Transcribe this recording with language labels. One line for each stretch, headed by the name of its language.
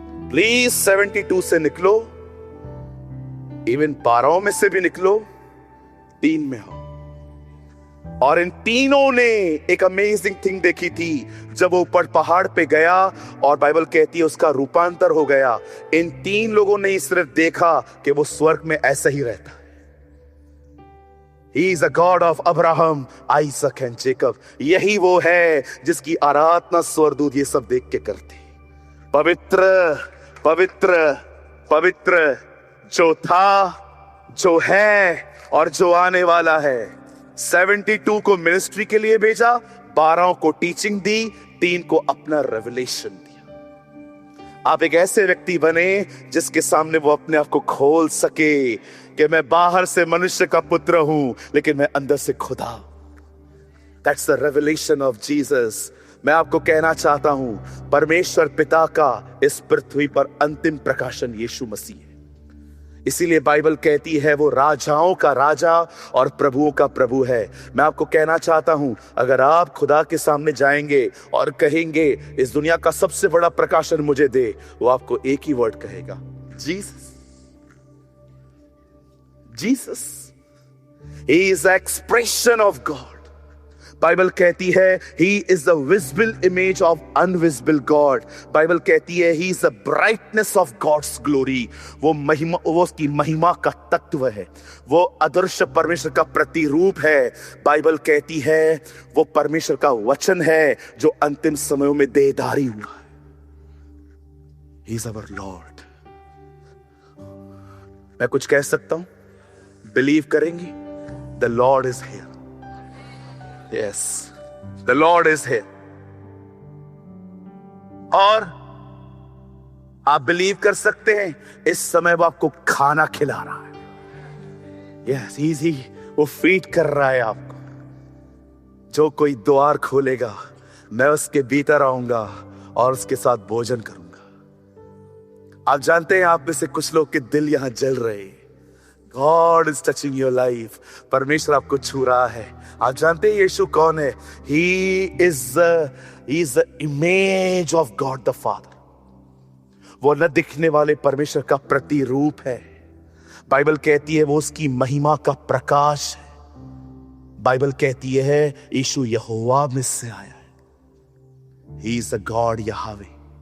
Hindi: Please 72 से निकलो, even 12 में से भी निकलो, 3 में हो। और इन तीनों ने एक अमेजिंग थिंग देखी थी जब वो ऊपर पहाड़ पे गया और बाइबल कहती है उसका रूपांतर हो गया। इन 3 लोगों ने सिर्फ देखा कि वो स्वर्ग में ऐसा ही रहता है।
English: He is a God of Abraham, Isaac and Jacob।
Hindi: यही वो है जिसकी आराधना स्वर्गदूत ये सब देख के करते। पवित्र पवित्र पवित्र जो था, जो है और जो आने वाला है। 72 को मिनिस्ट्री के लिए भेजा, 12 को टीचिंग दी, 3 को अपना रेवलेशन दिया। आप एक ऐसे व्यक्ति बने जिसके सामने वो अपने आप को खोल सके कि मैं बाहर से मनुष्य का पुत्र हूं लेकिन मैं अंदर से खुदा।
English: That's the revelation of Jesus।
Hindi: मैं आपको कहना चाहता हूं परमेश्वर पिता का इस पृथ्वी पर अंतिम प्रकाशन यीशु मसीह है। इसीलिए बाइबल कहती है वो राजाओं का राजा और प्रभुओं का प्रभु है। मैं आपको कहना चाहता हूं अगर आप खुदा के सामने जाएंगे और कहेंगे इस दुनिया का सबसे बड़ा प्रकाशन मुझे दे, वो आपको एक ही वर्ड कहेगा, Jesus.
English: Jesus, he is the expression of God.
Hindi: Bible कहती है
English: he is the visible image of invisible God।
Hindi: Bible कहती है
English: he is the brightness of God's glory।
Hindi: वो महिमा, वो उसकी महिमा का तत्व है, वो अदृश्य परमेश्वर का प्रतिरूप है। बाइबल कहती है वो परमेश्वर का वचन है जो अंतिम समयों में देहधारी हुआ है।
English: He is our Lord।
Hindi: मैं कुछ कह सकता हूं? बिलीव करेंगी?
English: The Lord is here। Yes, The Lord is here.
Hindi: और आप बिलीव कर सकते हैं, इस समय वो आपको खाना खिला रहा है.
English: Yes, easy.
Hindi: वो फीड कर रहा है आपको. जो कोई द्वार खोलेगा, मैं उसके भीतर आऊंगा और उसके साथ भोजन करूंगा. आप जानते हैं, आप में से कुछ लोग के दिल यहां जल रहे हैं.
English: God is touching your life.
Hindi: परमेश्वर आपको छू रहा है. आप जानते हैं यीशु कौन है?
English: He is the image of God the Father.
Hindi: वो न दिखने वाले परमेश्वर का प्रतिरूप है. बाइबल कहती है वो उसकी महिमा का प्रकाश है. बाइबल कहती है यीशु यहोवा में से आया है.
English: He is the God Yahweh.